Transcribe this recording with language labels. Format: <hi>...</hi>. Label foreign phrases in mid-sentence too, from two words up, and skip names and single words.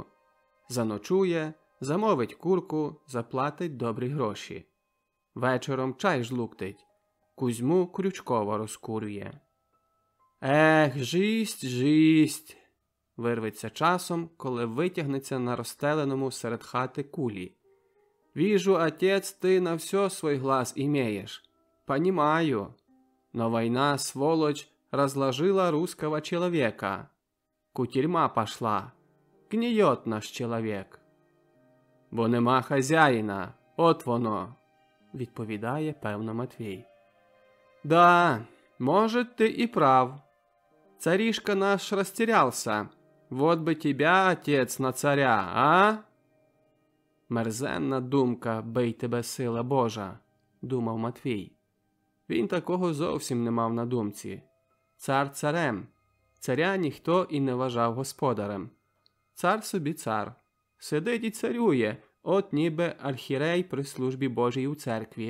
<uk>Заночує, замовить курку, заплатить добрі гроші. Вечором чай жлуктить, Кузьму Крючкова розкурює. «Ех, жість, жість!» вирветься часом, коли витягнеться на розстеленому серед хати кулі.</uk> <ru>«Вижу, отец, ты на все свой глаз имеешь. Понимаю. Но война, сволочь, разложила русского человека. Кутерьма пошла. Гниет наш человек».</ru> <uk>«Бо нема хазяїна, от воно», – відповідає певно Матвій.</uk> <ru>«Да, может, ты и прав. Царишка наш растерялся. Вот бы тебя, отец, на царя, а?»</ru> <uk>«Мерзенна думка, бий тебе сила Божа», – думав Матвій. Він такого зовсім не мав на думці. Цар царем, царя ніхто і не вважав господарем. Цар собі цар, сидить і царює, от ніби архірей при службі Божій у церкві.</uk>